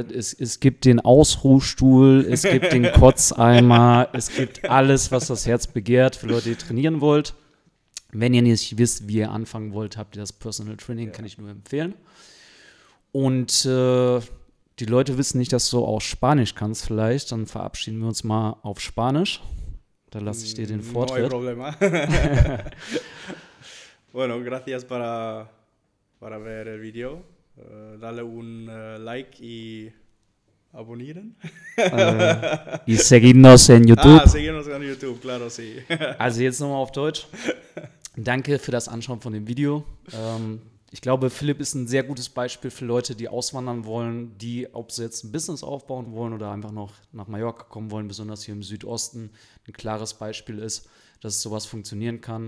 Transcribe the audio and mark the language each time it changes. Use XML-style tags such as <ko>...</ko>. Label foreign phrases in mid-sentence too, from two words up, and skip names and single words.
<de>Es gibt den Ausruhstuhl, es gibt den Kotzeimer, es gibt alles, was das Herz begehrt, für Leute, die trainieren wollt. Wenn ihr nicht wisst, wie ihr anfangen wollt, habt ihr das</de> <en>Personal Training,</en> <de>kann ich nur empfehlen. Und die Leute wissen nicht, dass du auch Spanisch kannst vielleicht, dann verabschieden wir uns mal auf Spanisch. Da lasse ich dir den Vortritt.</de> <es>No hay problema. Bueno, gracias para ver el video. Dale un like y abonnieren. Y seguirnos en YouTube. Seguirnos en YouTube, claro, sí.</es> <de>Also jetzt nochmal auf Deutsch. Danke für das Anschauen von dem Video. Ich glaube, Philipp ist ein sehr gutes Beispiel für Leute, die auswandern wollen, die, ob sie jetzt ein Business aufbauen wollen oder einfach noch nach Mallorca kommen wollen, besonders hier im Südosten, ein klares Beispiel ist, dass sowas funktionieren kann.</de>